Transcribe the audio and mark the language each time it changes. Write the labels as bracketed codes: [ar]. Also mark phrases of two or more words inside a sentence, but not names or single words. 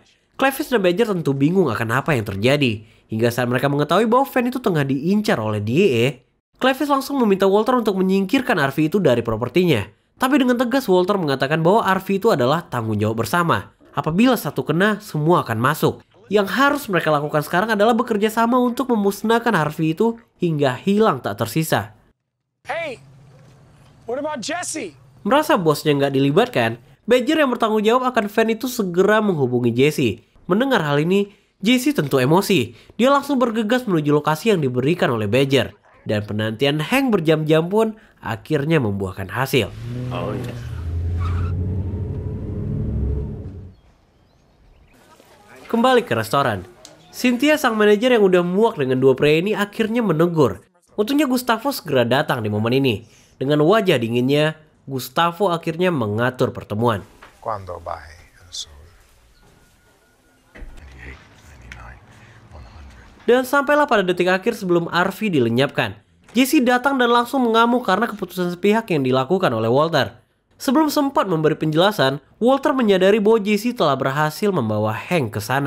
[id] Clevis dan Badger tentu bingung akan apa yang terjadi. Hingga saat mereka mengetahui bahwa van itu tengah diincar oleh DA, Clevis langsung meminta Walter untuk menyingkirkan RV itu dari propertinya. Tapi dengan tegas Walter mengatakan bahwa RV itu adalah tanggung jawab bersama. Apabila satu kena, semua akan masuk. Yang harus mereka lakukan sekarang adalah bekerja sama untuk memusnahkan RV itu hingga hilang tak tersisa. [en] Hey, what about Jesse? [id] Merasa bosnya nggak dilibatkan, Badger yang bertanggung jawab akan van itu segera menghubungi Jesse. Mendengar hal ini, Jesse tentu emosi. Dia langsung bergegas menuju lokasi yang diberikan oleh Badger. Dan penantian Hank berjam-jam pun akhirnya membuahkan hasil. [en] Oh yeah. [id] Kembali ke restoran. Cynthia sang manajer yang udah muak dengan dua pria ini akhirnya menegur. Untungnya Gustavo segera datang di momen ini. Dengan wajah dinginnya, Gustavo akhirnya mengatur pertemuan. [pt] Quando vai? 98, 99, 100. [id] Dan sampailah pada detik akhir sebelum RV dilenyapkan. Jesse datang dan langsung mengamuk karena keputusan sepihak yang dilakukan oleh Walter. Sebelum sempat memberi penjelasan, Walter menyadari bahwa Jesse telah berhasil membawa Hank ke sana.